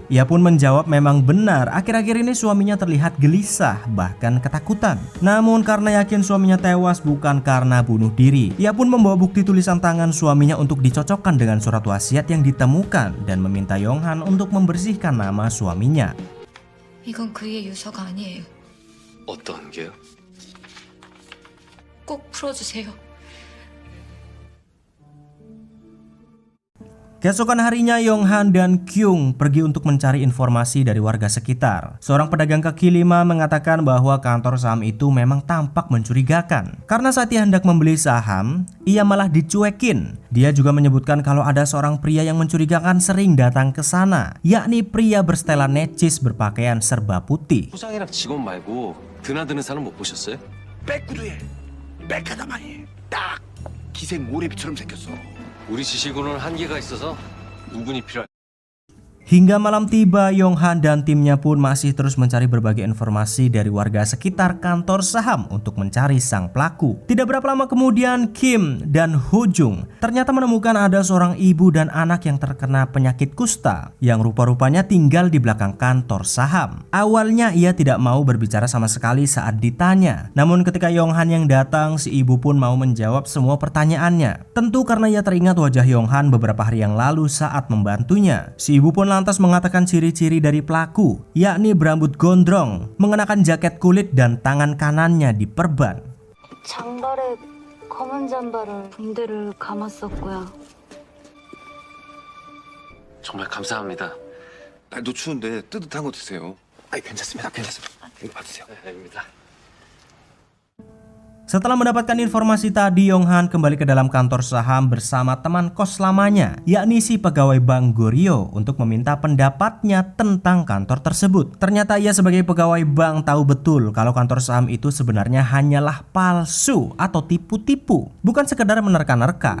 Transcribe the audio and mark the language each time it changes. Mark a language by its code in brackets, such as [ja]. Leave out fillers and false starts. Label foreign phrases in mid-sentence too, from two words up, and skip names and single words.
[id] Ia pun menjawab memang benar, akhir-akhir ini suaminya terlihat gelisah bahkan ketakutan. Namun karena yakin suaminya tewas bukan karena bunuh diri, ia pun membawa bukti tulisan tangan suaminya untuk dicocokkan dengan surat wasiat yang ditemukan dan meminta Yonghan untuk membersihkan nama suaminya. [ko] 이건 그의 유서가 아니에요. 어떤 게요? 꼭 풀어주세요. [id] Keesokan harinya Yonghan dan Kyung pergi untuk mencari informasi dari warga sekitar. Seorang pedagang kaki lima mengatakan bahwa kantor saham itu memang tampak mencurigakan. Karena saat ia hendak membeli saham, ia malah dicuekin. Dia juga menyebutkan kalau ada seorang pria yang mencurigakan sering datang ke sana, yakni pria bersetelan necis berpakaian serba putih. [ko] 소장이랑 직원 말고 드나드는 사람 못 보셨어요? 백구두에 백하다마니 딱 기생 모래비처럼 생겼어. 우리 지식으로는 한계가 있어서 누군이 필요할. [id] Hingga malam tiba, Yonghan dan timnya pun masih terus mencari berbagai informasi dari warga sekitar kantor saham untuk mencari sang pelaku. Tidak berapa lama kemudian, Kim dan Ho Jung ternyata menemukan ada seorang ibu dan anak yang terkena penyakit kusta yang rupa-rupanya tinggal di belakang kantor saham. Awalnya ia tidak mau berbicara sama sekali saat ditanya. Namun ketika Yonghan yang datang, si ibu pun mau menjawab semua pertanyaannya. Tentu karena ia teringat wajah Yonghan beberapa hari yang lalu saat membantunya. Si ibu pun lantas mengatakan ciri-ciri dari pelaku, yakni berambut gondrong, mengenakan jaket kulit dan tangan kanannya diperban. [ko] 장발에 검은 잠바를 붕대를 감았었고요. 정말 감사합니다. 날도 추운데 뜨뜻한 거 드세요. 아이 괜찮습니다. 괜찮습니다. 이거 받으세요. 네, 아닙니다. [id] Setelah mendapatkan informasi tadi, Yonghan kembali ke dalam kantor saham bersama teman kos lamanya, yakni si pegawai Bank Goryeo, untuk meminta pendapatnya tentang kantor tersebut. Ternyata ia sebagai pegawai bank tahu betul kalau kantor saham itu sebenarnya hanyalah palsu atau tipu-tipu, bukan sekedar menerka-nerka.